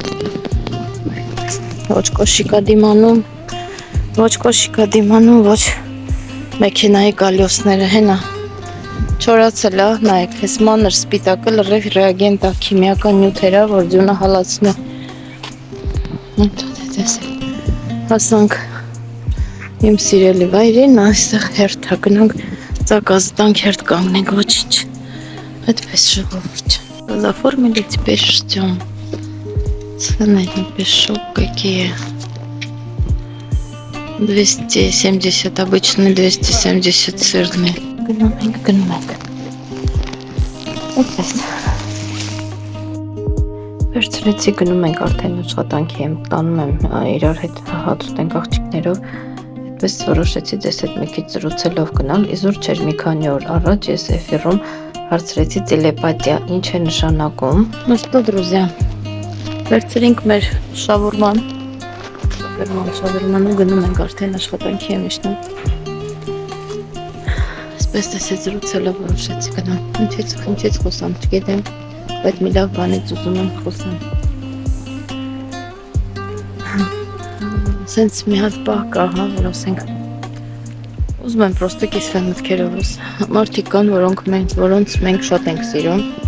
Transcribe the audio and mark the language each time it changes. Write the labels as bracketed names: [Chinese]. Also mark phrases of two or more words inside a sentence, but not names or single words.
[Armenian] ոչ կոշիկ ա դիմանում, ոչ մեքենայի կալյոսները, հենա, չորացել է, նայեք, ես մանր սպիտակը լրիվ ռեագենտ է, քիմիական նյութեր է, որ ձյունը հալացնի։ Հասանք իմ սիրելի վայրին, այստեղ հերթ է, գնանք ծակազտանք հերթ կանգնենք, ոչինչ, այդպես ժողովուրդ։ [Russian] Оформили теперь ждем. Цены не пишу, какие. 270 обычный, 270 сырный. [Armenian] Գնում ենք։ Այդպես։ Վերցրեցի գնում ենք արդեն աշխատանքի եմ, տանում եմ իրար հետ հաց ուտենք աղջիկներով, այդպես որոշեցի ձեզ հետ մի քիչ զրուցելով գնալ, իզուր չէր մի քանի օր առաջ ես էֆիրում հարցրեցի տելեպաթիա ինչ է նշանակում։ [Russian] Ну что, друзья, [Armenian] վերցրինք մեր շավուրման շավուրմանը գնում ենք արդեն աշխատանքի եմ իշնում։ Այսպես տեսեց զրուցելով որոշեցի գնամ։ Ինչից խոսամ, չգիտեմ, բայց մի լավ բանից ուզում եմ խոսամ։ Սենց մի հատ պահ կա, հա, որ ասենք ուզում եմ պրոստը կիսվել մտքերովս։ Մարդիկ կան, որոնց մենք շատ ենք սիրում։